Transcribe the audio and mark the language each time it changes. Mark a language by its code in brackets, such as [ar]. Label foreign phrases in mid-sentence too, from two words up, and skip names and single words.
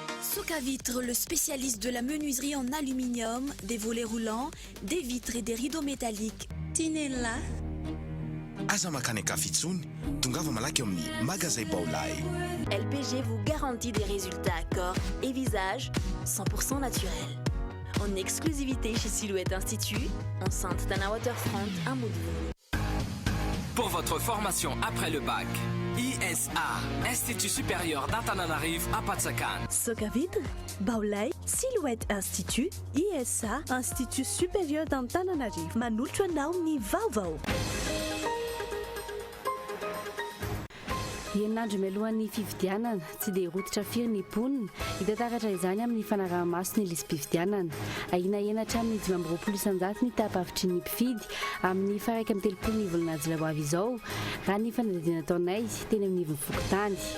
[fr] Socavitre, le spécialiste de la menuiserie en aluminium, des volets roulants, des vitres et des rideaux métalliques. Tinella. [mg] Aza makany kafitsony, tongava malaky amin'ny magasin Baolay. [fr] LPG vous garantit des résultats corps et visage 100% naturels. En exclusivité chez Silhouette Institut, enceinte d'un waterfront, un mot de vous. Pour votre formation après le bac, ISA, Institut supérieur d'Antananarivo à Patsakan. Socavitre, Baolay, Silhouette Institut, ISA, Institut supérieur d'Antananarivo. [mg] Manolotra anao ny vaovao. Herinandro mialohan'ny fifidianana tsy dia rototra firy ny ponina hita taratra izany amin'ny fanaraha-maso ny lisam-pifidianana ahina enatra amin'ny 520 ny tapavitry ny mpifidy amin'ny faraika amin'ny 30 volana jolaboavy izao raha ny fanadihadiana taonay teny amin'ny vokotany.